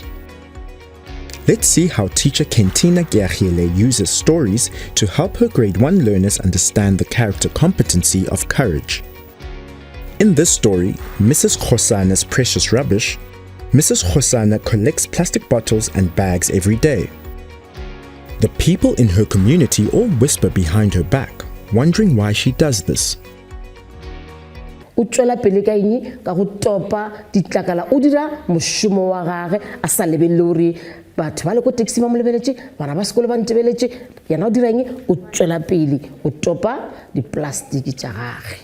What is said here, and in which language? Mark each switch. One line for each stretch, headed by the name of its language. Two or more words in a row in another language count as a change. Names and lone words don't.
English: Let's see how teacher Kentina Gyahile uses stories to help her grade 1 learners understand the character competency of courage. In this story, Mrs. Khosana's precious rubbish, Mrs. Khosana collects plastic bottles and bags every day. The people in her community all whisper behind her back, wondering why she does this.
Northern Sotho: O tswela pele ka eng ka go topa ditlakala o dira moshomo wa gage a sa lebelle hore batho ba le go taxi ba mo lebeletse bana ba sekolo ba ntebeletse yana o dira eng o tswela pele o topa di-plastic tša gage.